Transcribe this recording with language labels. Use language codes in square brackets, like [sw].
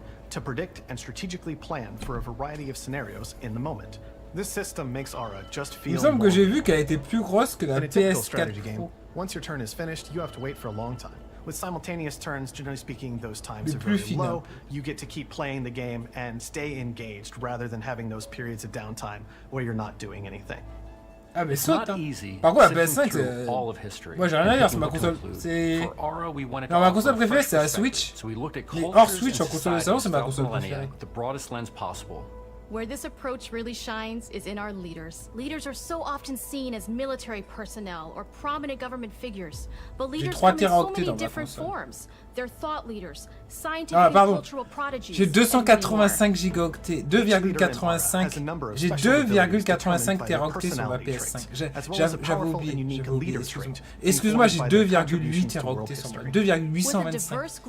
[en] To predict and strategically plan for a variety of scenarios in the moment. This system makes Aura just feel. [fr] Il me semble que j'ai vu qu'elle était plus grosse que la PS4 Pro. [en] Once your turn is finished, you have to wait for a long time. With simultaneous turns, generally speaking, those times are very low. You get to keep playing the game and stay engaged rather than having those periods of downtime where you're not doing anything. [fr] Ah mais saute, hein. Par contre la PS5 c'est... Moi j'ai rien à dire, c'est ma console... C'est... Non, ma console préférée c'est la Switch. Mais hors Switch en console de salon c'est ma console préférée. [en] Where this approach really shines is in our leaders. Leaders are so often seen as military personnel or prominent government figures, but leaders come in so many different forms. They're thought leaders, scientific and cultural prodigies. [fr] J'ai 285 gigaoctets, 2,85. J'ai 2,85 teraoctets sur ma PS5. J'avais oublié. Excuse-moi, j'ai 2,8 teraoctets sur ma 2,825.